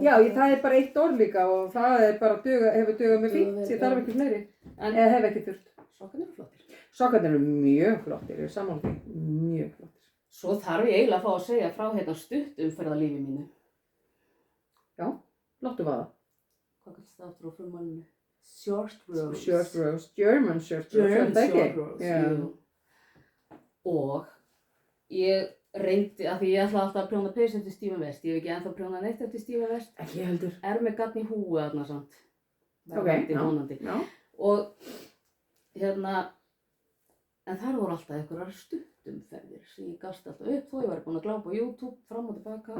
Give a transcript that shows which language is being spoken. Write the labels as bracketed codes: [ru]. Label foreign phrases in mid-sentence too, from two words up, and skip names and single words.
[is] Já, það er bara eitt orð líka og það er bara hefur dugað með fínt, ég þarf ekki fleiri. Eða hef ekki þurft. Sokkarnir eru flottir. Sokkarnir eru mjög flottir, ég er sammála því. Mjög flottir. Svo þarf ég eiginlega að fá að segja frá hérna stutt umferðarlífi mínu. Já, láttu vaða. Hvað kallast það aftur á frummálinu? [en] Short rows. Short rows, German short rows. German short rows, [is] jú. Og ég reyndi, af því ég ætla alltaf að prjóna peysu eftir Stephen West. Ég hef ekki ennþá prjónað neitt eftir Stephen West. Ekki heldur. Er með gatn í húi þarna samt. Ok, já. Og hérna, en þar voru alltaf einhverjar stuttumferðir sem ég gafst alltaf upp þó ég var búin að glápa á YouTube fram og tilbaka.